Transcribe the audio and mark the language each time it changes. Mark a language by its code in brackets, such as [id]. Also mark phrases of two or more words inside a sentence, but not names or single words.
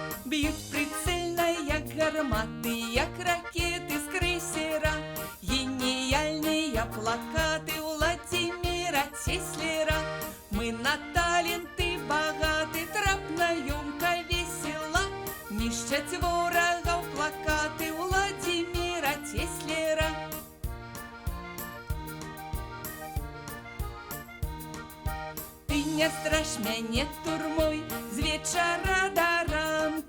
[uk] Б'ють прицельно, як гармати, як ракети з крейсера. Геніальні плакати Владимира Теслера. Ми на таленти багаті, [be] трапна, ёмка, весела. [uk] Нищать ворогов плакати Владимира Теслера. [be] Ты не страш мяне турмой з вечара до ранку.